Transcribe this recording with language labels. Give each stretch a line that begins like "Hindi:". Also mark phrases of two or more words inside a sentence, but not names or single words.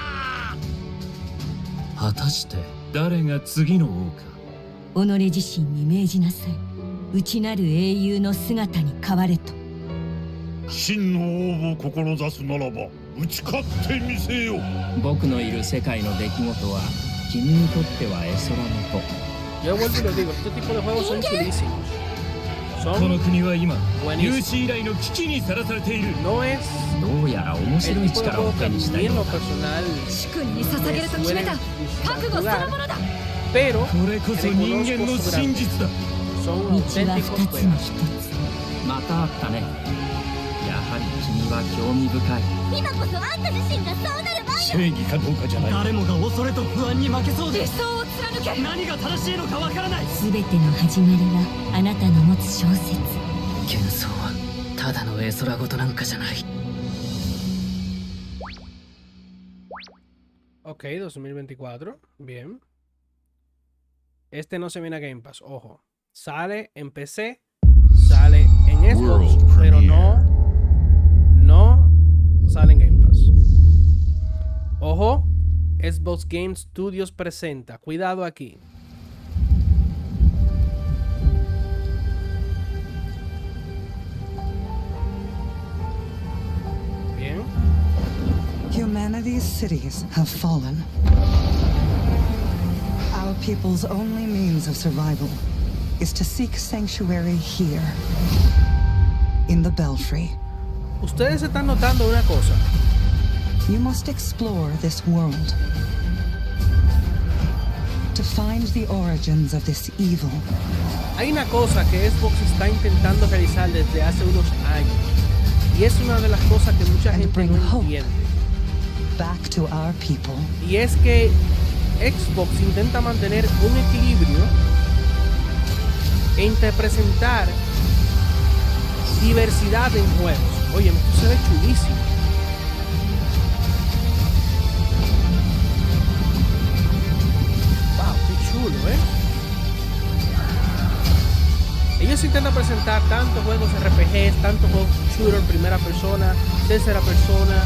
Japanese: 果たして誰が次の王か己自身に命じなさい内なる英雄の姿に変われと真の王を志すならば打ち勝ってみせよ僕のいる世界の出来事は君にとっては絵空の子
Spanish: Yo vuelvo y lo digo, este tipo de juegos son chulísimos. Son buenísimos. No es el tipo de juego que a mí en lo personal me suelen jugar, pero reconozco su grandeza. Son auténticos juegos.
Japanese: またあったねやはり君は興味深い今こそあんた自身がそうなる番よ正義かどうかじゃない誰もが恐れと不安に負けそうで理想を貫け何が正しいのかわからない全ての始まりはあなたの持つ小説幻想はただの絵空事なんかじゃない
Spanish: Ok, 2024, bien. Este no se viene a Game Pass, ojo. Sale en PC, sale en Xbox, pero no sale en Game Pass. Ojo, Xbox Game Studios presenta. Cuidado aquí. Bien.
English: Humanity's cities have fallen. Our people's only means of survival is to seek sanctuary here, in the Belfry.
Spanish: Ustedes están notando una cosa.
English: You must explore this world. to find the origins of this evil.
Spanish: Hay una cosa que Xbox está intentando realizar desde hace unos años, y es una de las cosas que mucha gente no entiende.
English: Back to our people.
Spanish: Y es que Xbox intenta mantener un equilibrio entre presentar diversidad en juegos. Oye, esto se ve chulísimo. Wow, qué chulo, Ellos intentan presentar tantos juegos RPGs, tantos juegos shooter, primera persona, tercera persona.